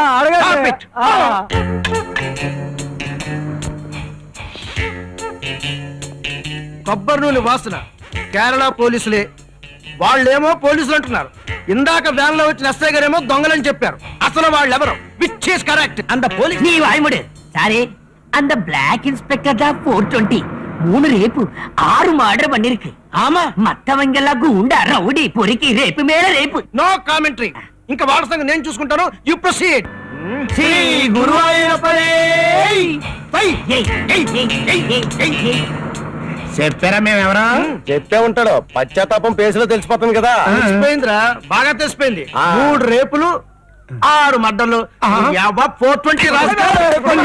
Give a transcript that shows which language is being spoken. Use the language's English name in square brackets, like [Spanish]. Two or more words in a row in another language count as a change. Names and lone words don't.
[Telugu] కొబ్బరి నూనె వాసన కేరళ పోలీసులే. వాళ్ళేమో పోలీసులు అంటున్నారు, ఇందాక వ్యాన్ లో వచ్చిన ఎస్ఐ గారేమో దొంగలని చెప్పారు. అసలు వాళ్ళు ఎవరు? [English] which is correct? [Tamil] அந்த போலீஸ் நீ வாய்முடு சாரி. அந்த பிளாக் இன்ஸ்பெக்டர் தான் 420 3 ரேப்பு 6 மர்டர் பண்ணிருக்கு. ஆமா மத்தவங்க எல்லாம் குண்டா ரவுடி பொறுக்கி ரேப்பு மேல ரேப்பு. [English] no commentary. [Telugu] ఇంకా వాళ్ళ సంగతి నేను చూసుకుంటాను. [English] you proceed. [Telugu] శ్రీ గురువాయూరప్పనే. చెప్పారా మేము ఎవరో? చెప్పే ఉంటాడు, పశ్చాత్తాపం పేసులో తెలిసిపోతుంది కదా. తెలిసిపోయిందిరా, బాగా తెలిసిపోయింది. 3 రేపులు 6 మర్డర్లు 420 రాష్ట్రాలు.